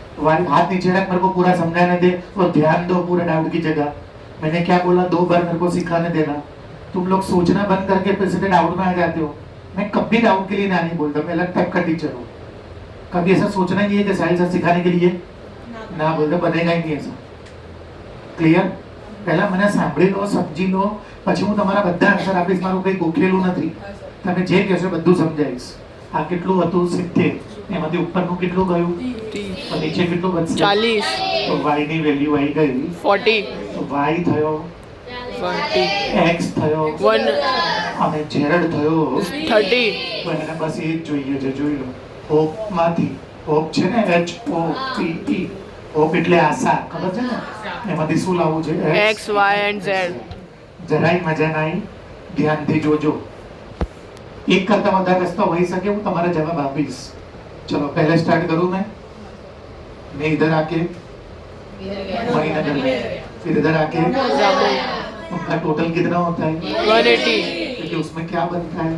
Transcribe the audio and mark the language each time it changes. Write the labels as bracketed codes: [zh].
[hi] वाली हाथ नीचे रख, मेरे को पूरा समझाने दे और ध्यान दो पूरा डाउट की जगह। मैंने क्या बोला 2 बार मेरे को सिखाने देना। तुम लोग सोचना बंद करके फिर से डाउट में आ जाते हो। मैं कभी डाउट के लिए ना नहीं बोलता, मैं अलग टाइप का टीचर हूँ। कभी ऐसा सोचना नहीं है कि साहिल सर सिखाने के लिए ना बोलते, बनेगा ही नहीं ऐसा। क्लियर? पहला मैंने [gu] सांभળી લો, સમજી લો, પછી હું તમારા બધા આન્સર આપીશ। મારું કંઈ ગોખેલું નથી, તમે જે કહેશો બધું સમજાવીશ। આ કેટલું હતું? 70 એમાંથી ઉપરનું કેટલું ગયું? તો નીચે કેટલું બચશે? 40 તો y ની વેલ્યુ આવી ગઈ 40 તો y થયો 40 x થયો 1 અને z થયો 30 તો એને બસ એ જ જોઈએ છે, જોઈ લો. હોપ માંથી હોપ છે ને HOPE, હોપ એટલે આશા, ખબર છે ને? એમાંથી શું લાવવું છે? [en] X Y and Z [gu] જરાય મજા નહીં, ધ્યાનથી જોજો. એક કરતા વધારે રસ્તો હોઈ શકે, હું તમારા જવાબ આપીશ. [hi] चलो पहले स्टार्ट करूं मैं इधर आके मणिनगर में, फिर इधर आके उनका टोटल कितना होता है? 180 क्योंकि उसमें क्या बनता है?